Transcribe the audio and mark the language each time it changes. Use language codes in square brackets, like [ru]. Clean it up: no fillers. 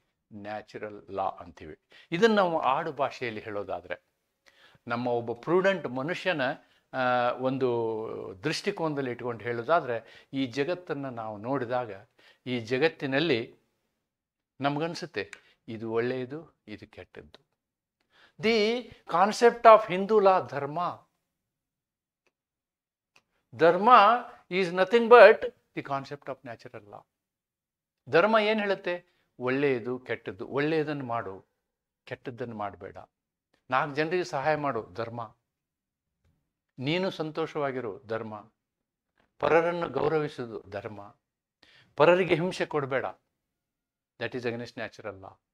[kn] Natural ಲಾ ಅಂತೀವಿ. ಇದನ್ನು ನಾವು ಆಡು ಭಾಷೆಯಲ್ಲಿ ಹೇಳೋದಾದರೆ, ನಮ್ಮ ಒಬ್ಬ ಪ್ರೂಡೆಂಟ್ ಮನುಷ್ಯನ ಒಂದು ದೃಷ್ಟಿಕೋನದಲ್ಲಿ ಇಟ್ಕೊಂಡು ಹೇಳೋದಾದರೆ, ಈ ಜಗತ್ತನ್ನು ನಾವು ನೋಡಿದಾಗ ಈ ಜಗತ್ತಿನಲ್ಲಿ ನಮಗನ್ಸುತ್ತೆ ಇದು ಒಳ್ಳೆಯದು, ಇದು ಕೆಟ್ಟದ್ದು. [en] The concept of Hindu law, dharma is nothing but the concept of natural law. [kn] ಧರ್ಮ ಏನು ಹೇಳುತ್ತೆ? ಒಳ್ಳೆಯದು ಕೆಟ್ಟದ್ದು. ಒಳ್ಳೆಯದನ್ನು ಮಾಡು, ಕೆಟ್ಟದ್ದನ್ನು ಮಾಡಬೇಡ. 4 ಜನರಿಗೆ ಸಹಾಯ ಮಾಡು, ಧರ್ಮ. ನೀನು ಸಂತೋಷವಾಗಿರು, ಧರ್ಮ. ಪರರನ್ನು ಗೌರವಿಸುವುದು ಧರ್ಮ. ಪರರಿಗೆ ಹಿಂಸೆ ಕೊಡಬೇಡ, [en] That is against natural law.